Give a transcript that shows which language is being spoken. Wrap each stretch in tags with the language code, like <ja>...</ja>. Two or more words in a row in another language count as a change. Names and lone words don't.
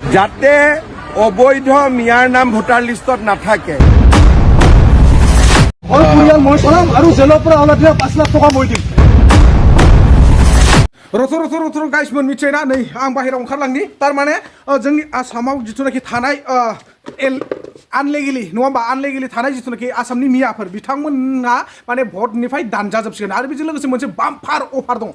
<as>যাতে অবৈধ মিয়াৰ নাম ভোটাৰ লিষ্টত নাথাকে। মই চলাম আৰু জেলৰ পৰা ওলাই দিলে 5 লাখ টকা মই দিম।</as> <brx>रथ' गाइसमोन मिथियोना नै आं बाहेरायाव ओंखारलांनि थारमाने जोंनि आसामाव जिथुनाखि थानाय आनलिगेलि नङा होमबा आनलिगेलि थानाय जिथुनाखि आसामनि मियाफोर बिथांमोनहा माने भटनिफ्राय दानजाजोबसिगोन आरो बेजों लोगोसे मोनसे बाम्पार अफार दं।</brx>